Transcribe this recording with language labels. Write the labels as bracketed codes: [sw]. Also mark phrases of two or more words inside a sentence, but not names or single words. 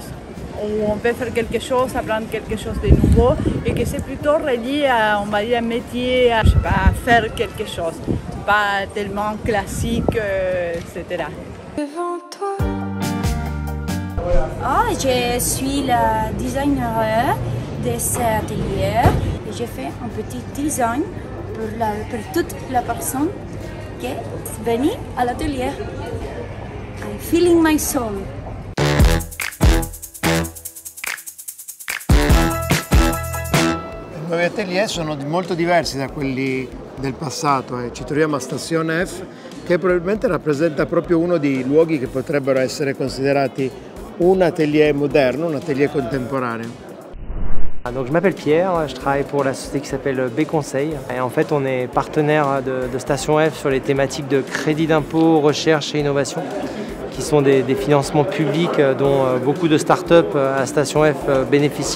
[fr] Où on peut faire quelque chose, apprendre quelque chose de nouveau et que c'est plutôt relié à, on va dire, un métier, à, je sais pas, à faire quelque chose, pas tellement classique, etc. Devant toi. Je suis la designer de cet atelier et j'ai fait un petit design pour toute la personne qui est venue à l'atelier. [en] I'm feeling my soul. [it] I nuovi atelier sono molto diversi da quelli del passato e ci troviamo a Station F che probabilmente rappresenta proprio uno dei luoghi che potrebbero essere considerati un atelier moderno, un atelier contemporaneo. [fr] Donc, je m'appelle Pierre, je travaille pour la société qui s'appelle B Conseil. Et en fait, on est partenaire de Station F sur les thématiques de crédit d'impôt, recherche et innovation, qui sont des financements publics dont beaucoup de startups à Station F bénéficient.